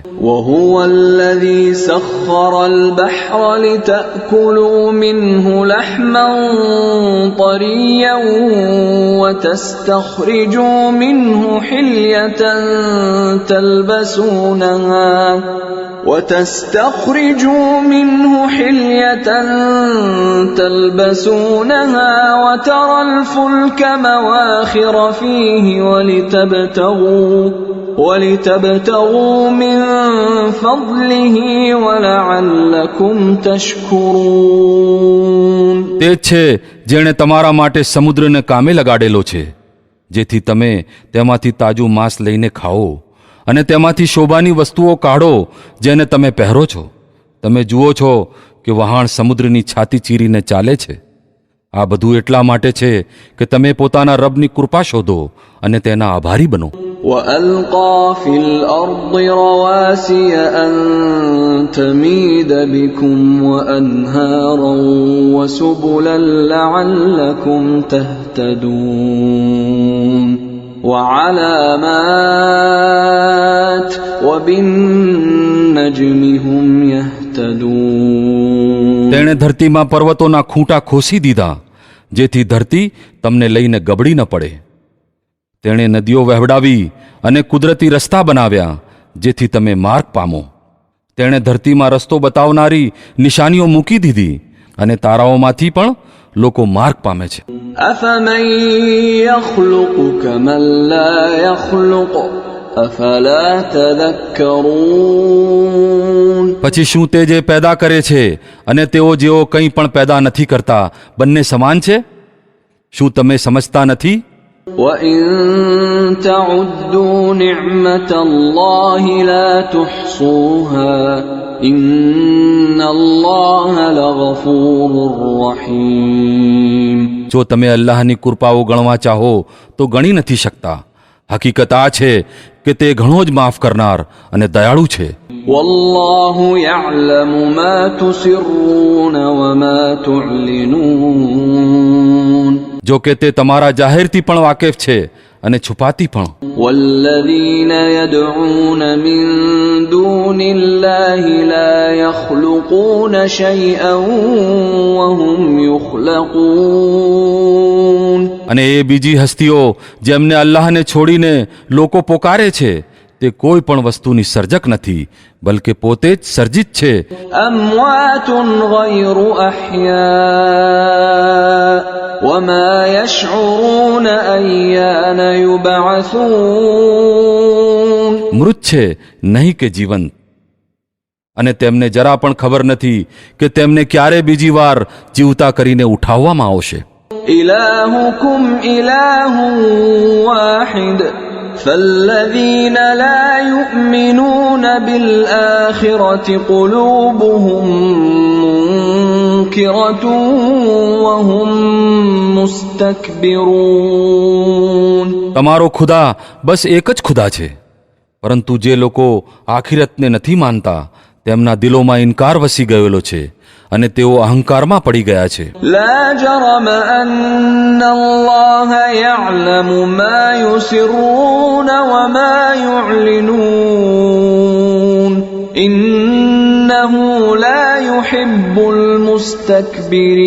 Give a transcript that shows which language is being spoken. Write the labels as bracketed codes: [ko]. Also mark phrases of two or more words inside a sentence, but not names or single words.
[ar] وهو الذي سخر البحر لتأكلوا منه لحما طريا وتستخرجوا منه حلية تلبسونها وترى الفلك مواخر فيه ولتبتغوا من فضله ولعلكم تشكرون. [gu] તે છે જેણે તમારા માટે સમુદ્રને કામે લગાડેલો છે જેથી તમે તેમાંથી તાજું માંસ લઈને ખાઓ અને તેમાંથી શોભાની વસ્તુઓ કાઢો જેને તમે પહેરો છો. તમે જુઓ છો કે વહાણ સમુદ્રની છાતી ચીરીને ચાલે છે. આ બધું એટલા માટે છે કે તમે પોતાના રબની કૃપા શોધો અને તેના આભારી બનો. [ar] وألقى في الأرض رواسي أن تميد بكم وأنهارا وسبلا لعلكم تهتدون وعلامات وبالنجم هم يهتدون. [gu] તેણે ધરતીમાં પર્વતોના ખૂંટા ખોસી દીધા જેથી ધરતી તમને લઈને ગબડી ન પડે. તેણે નદીઓ વહેવડાવી અને કુદરતી રસ્તા બનાવ્યા જેથી તમે માર્ગ પામો. તેણે ધરતીમાં રસ્તો બતાવનારી નિશાનીઓ મૂકી દીધી અને તારાઓમાંથી પણ લોકો માર્ગ પામે છે. [ar] أفمن يخلق كمن لا يخلق أفلا تذكرون. [gu] પછી શું તે જે પેદા કરે છે અને તેઓ જેઓ કંઈ પણ પેદા નથી કરતા બંને સમાન છે? શું તમે સમજતા નથી? [ar] وإن تعدوا نعمة الله لا تحصوها إن الله لغفور رحيم. [gu] જો તમે અલ્લાહની કૃપાઓ ગણવા ચાહો તો ગણી નથી શકતા. હકીકત આ છે કે તે ઘણો જ માફ કરનાર અને દયાળુ છે. [ar] والله يعلم ما تسرون وما تعلنون. [gu] જો કે તે તમારા જાહેરથી પણ વાકેફ છે અને છુપાતી પણ. [ar] والذين يدعون من دون الله لا يخلقون شيئا وهم يخلقون. [gu] અને એ બીજી હસ્તીઓ જેમને અલ્લાહને છોડીને લોકો પોકારે છે તે કોઈ પણ વસ્તુની સર્જક નથી બલકે પોતે જ સર્જિત છે. [ar] أموات غير أحياء وما يشعرون أيان يبعثون. [gu] મૃત છે નહીં કે જીવંત અને તેમને જરા પણ ખબર નથી કે તેમને ક્યારે બીજી વાર જીવતા કરીને ઉઠાવવામાં આવશે. [ar] إلهكم إله واحد فالذين لا يؤمنون بالآخرة قلوبهم منكرة وهم مستكبرون. [gu] તમારો ખુદા બસ એક જ ખુદા છે પરંતુ જે લોકો આખિરતને નથી માનતા તેમના દિલોમાં ઇનકાર વસી ગયેલો છે અને તેઓ અહંકારમાં પડી ગયા છે. [ar] لا جرم أن الله يعلم ما يسرون وما يعلنون إنه لا يحب المستكبرين.